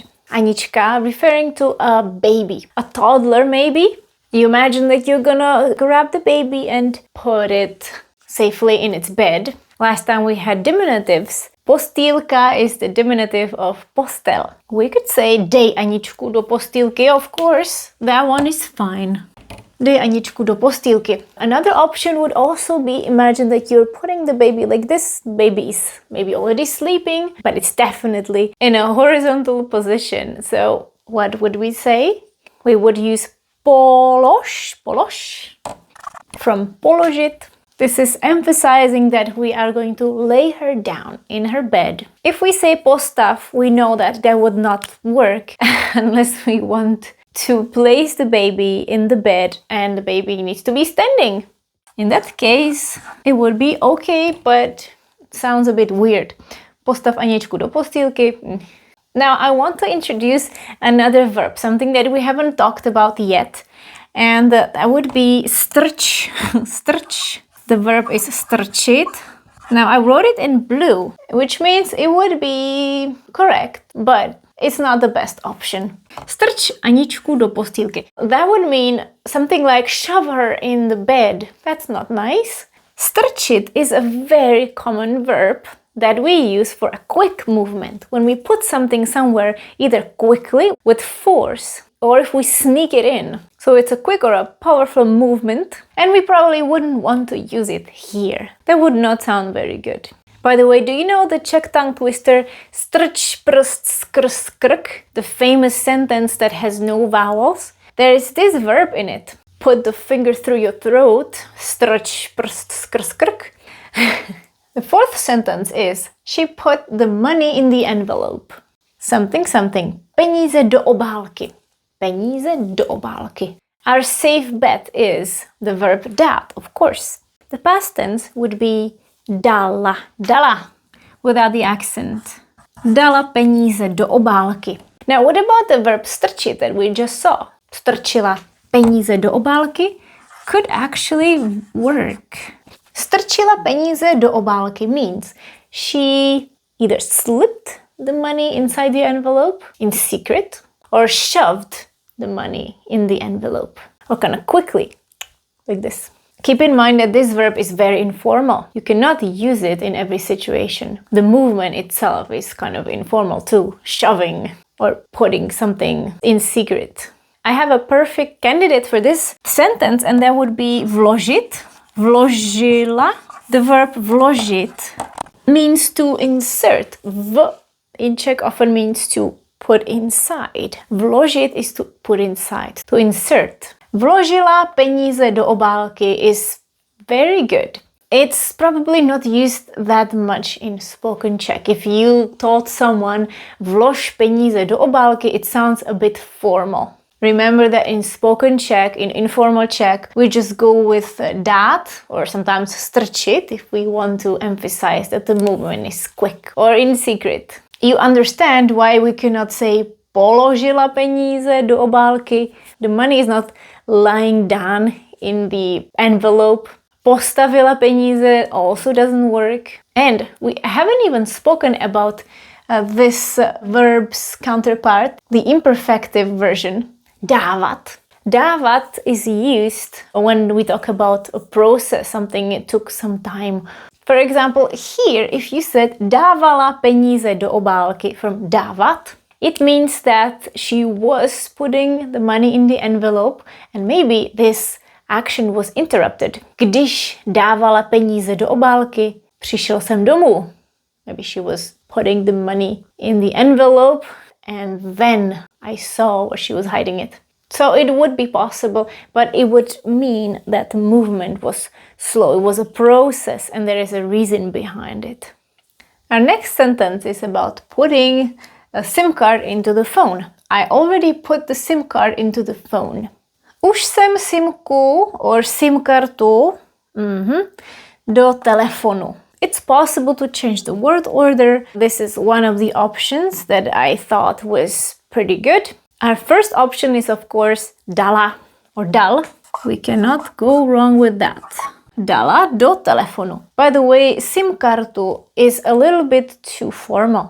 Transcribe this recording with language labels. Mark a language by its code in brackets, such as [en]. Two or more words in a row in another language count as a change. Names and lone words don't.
[en] Anička referring to a baby, a toddler maybe. You imagine that you're gonna grab the baby and put it safely in its bed. Last time we had diminutives. Postýlka is the diminutive of postel. We could say [cs] dej Aničku do postýlky, [en] of course. That one is fine. [cs] Dej Aničku do postýlky. [en] Another option would also be, imagine that you're putting the baby like this. Baby is maybe already sleeping, but it's definitely in a horizontal position. So what would we say? We would use polož from položit. This is emphasizing that we are going to lay her down in her bed. If we say postav, we know that that would not work unless we want to place the baby in the bed and the baby needs to be standing. In that case, it would be okay, but it sounds a bit weird. [cs] Postav Aničku do postýlky. [en] Now I want to introduce another verb, something that we haven't talked about yet, and that would be strč. Strč. The verb is strčit. Now I wrote it in blue, which means it would be correct, but it's not the best option. [cs] Strč Aničku do postýlky. [en] That would mean something like shove her in the bed. That's not nice. Strčit is a very common verb that we use for a quick movement. When we put something somewhere, either quickly with force, or if we sneak it in. So it's a quick or a powerful movement, and we probably wouldn't want to use it here. That would not sound very good. By the way, do you know the Czech tongue twister [cs] strč prst skrz krk, [en] the famous sentence that has no vowels? There is this verb in it. Put the finger through your throat, [cs] strč prst skrz krk. [en] The fourth sentence is, she put the money in the envelope. Something, something. [cs] Peníze do obálky. Peníze do obálky. [en] Our safe bet is the verb dát, of course. The past tense would be dala. Dala, without the accent. [cs] Dala peníze do obálky. [en] Now, what about the verb strčit that we just saw? [cs] Strčila peníze do obálky [en] could actually work. [cs] Strčila peníze do obálky [en] means she either slipped the money inside the envelope in secret or shoved the money in the envelope, or kind of quickly, like this. Keep in mind that this verb is very informal. You cannot use it in every situation. The movement itself is kind of informal too, shoving or putting something in secret. I have a perfect candidate for this sentence, and that would be vložit. Vložila. The verb vložit means to insert. V in Czech often means to put inside. Vložit is to put inside, to insert. [cs] Vložila peníze do obálky [en] is very good. It's probably not used that much in spoken Czech. If you told someone [cs] vlož peníze do obálky, [en] it sounds a bit formal. Remember that in spoken Czech, in informal Czech, we just go with dát or sometimes strčit if we want to emphasize that the movement is quick or in secret. You understand why we cannot say [cs] položila peníze do obálky. [en] The money is not lying down in the envelope. [cs] Postavila peníze [en] also doesn't work. And we haven't even spoken about this verb's counterpart, the imperfective version, dávat. Dávat is used when we talk about a process, something it took some time. For example, here, if you said [cs] dávala peníze do obálky [en] from dávat, it means that she was putting the money in the envelope and maybe this action was interrupted. [cs] Když dávala peníze do obálky, přišel jsem domů. [en] Maybe she was putting the money in the envelope and then I saw where she was hiding it. So it would be possible, but it would mean that the movement was slow. It was a process and there is a reason behind it. Our next sentence is about putting a SIM card into the phone. I already put the SIM card into the phone. [cs] Už jsem simku or SIM kartu do telefonu. [en] It's possible to change the word order. This is one of the options that I thought was pretty good. Our first option is, of course, dala or dal. We cannot go wrong with that. [cs] dala do telefonu. [en] By the way, [cs] SIM kartu [en] is a little bit too formal.